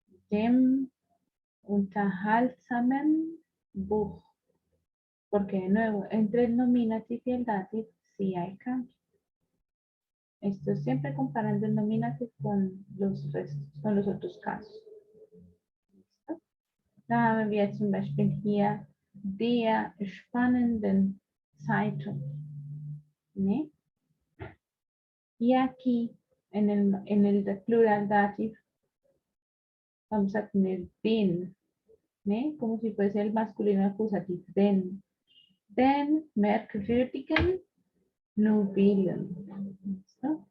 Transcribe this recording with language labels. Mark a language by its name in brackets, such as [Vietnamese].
[German] Dem unterhaltsamen Buch. [Spanish] Porque de nuevo, entre el nominative y el dative sí hay cambio. Esto siempre comparando el nominative con los restos, con los otros casos. ¿Listo? [German] Da haben wir zum Beispiel hier der spannenden Zeitung. [Spanish] ¿Sí? Y aquí, en el plural dative, vamos a tener den, ¿sí? Como si fuese el masculino acusativo, den. [German] Den merkwürdigen Novelen. ¿Listo?